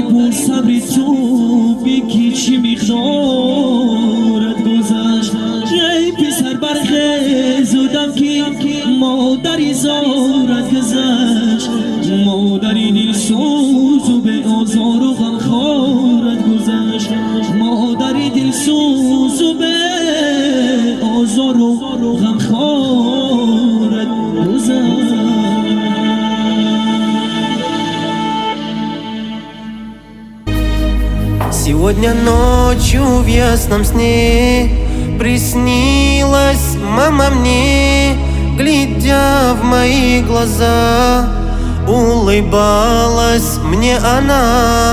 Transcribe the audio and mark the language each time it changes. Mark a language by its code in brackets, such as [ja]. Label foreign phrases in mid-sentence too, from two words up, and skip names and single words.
[tg] از صبر تو بگی چی مقدارت گذشت ای پسر برخیز و دم که مادری زارت گذشت مادری دل سوز و به آزار و غمخوارت گذشت مادری دل سوز و به آزار و غمخوارت گذشت. [ru] Сегодня ночью в ясном сне приснилась мама мне, глядя в мои глаза, улыбалась мне она.